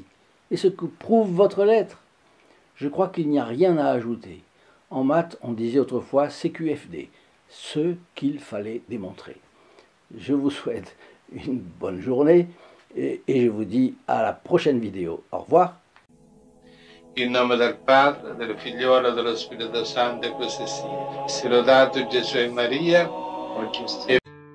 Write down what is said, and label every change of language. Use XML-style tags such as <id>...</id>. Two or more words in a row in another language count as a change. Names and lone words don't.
<fr>Et ce que prouve votre lettre. Je crois qu'il n'y a rien à ajouter. En maths, on disait autrefois CQFD, ce qu'il fallait démontrer. Je vous souhaite une bonne journée et je vous dis à la prochaine vidéo. Au revoir.</fr> <it>In nome del Padre, del Figliolo e dello Spirito Santo, e così sia. Sia lodato Gesù e Maria.</it>